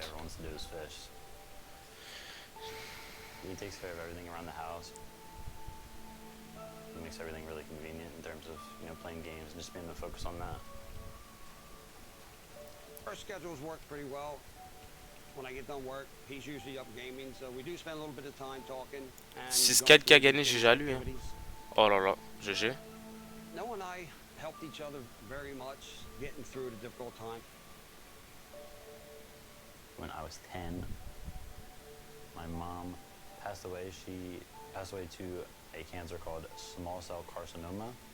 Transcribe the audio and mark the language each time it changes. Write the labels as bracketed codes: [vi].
[en] He takes care of everything around the house. He makes everything really convenient in terms of, you know, playing games and just being able to focus on that. Our schedules work pretty well. When I get done work, he's usually up gaming, so we do spend a little bit of time talking. [fr] C'est Skite qui a gagné, j'ai déjà lu. Hein. Oh là là, GG. [en] Noah and I helped each other very much getting through the difficult time. When I was 10, my mom passed away. She passed away to a cancer called small cell carcinoma.